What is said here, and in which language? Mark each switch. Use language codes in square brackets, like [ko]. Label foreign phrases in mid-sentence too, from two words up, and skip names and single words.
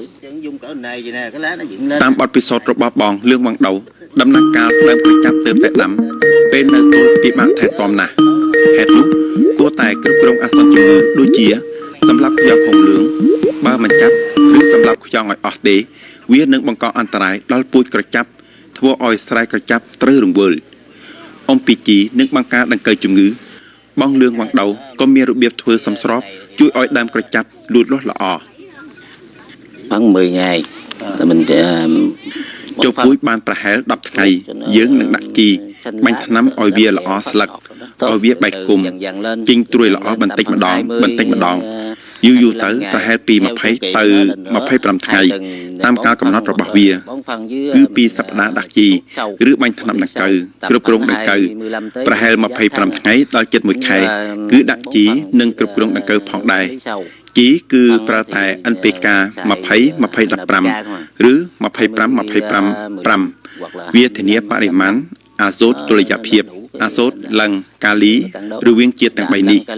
[km] តាមបទពិសោធន៍របស់បងលឿងវ៉ាងដៅដំណាក់កាលដើមក្រចាប់ទើបតែដាំពេលនៅទូលពិបាកថែទាំណាស់ហេតុនោះគួរតែគ្រប់គ្រងអាសន្នជំងឺដូចជាសម្រាប់យកហុងលឿងបើមិនចាប់ឬសម្រាប់ខ្យងឲ្យអស់ទេវានឹងបង្កអន្តរាយដល់ពូជក្រចាប់ធ្វើឲ្យស្រែក្រចាប់ត្រូវរង្វើលអំពីជីនឹងបង្ការដង្កូវជំងឺបងលឿងវ៉ាងដៅក៏មានរបៀបធ្វើសំស្របជួយឲ្យដើមក្រចាប់លូតលាស់ល្អ [vi] khoảng 10 ngày là mình [km] ចូលពូជបានប្រហែល10ថ្ងៃយើងនឹងដាក់ជីបាញ់ថ្នាំឲ្យវាល្អស្លឹកឲ្យវាបែកគុំជីងត្រួយល្អ បន្តិចម្ដងយូរទៅប្រហែលពី20ទៅ25ថ្ងៃតាមការកំណត់របស់វាគឺ2សប្តាហ៍ដាក់ជីឬបាញ់ថ្នាំដង្កូវគ្រប់គ្រងដង្កូវប្រហែល25ថ្ងៃដល់ជិត1ខែគឺដាក់ជីនិងគ្រប់គ្រងដង្កូវផងដែរជីគឺប្រើតែ NPK 20 2015 ឬ 25 វាធានាបរិមាណអាសូតតុល្យភាពអាសូតលឹងកាលីឬវាងជាតិទាំង3នេះ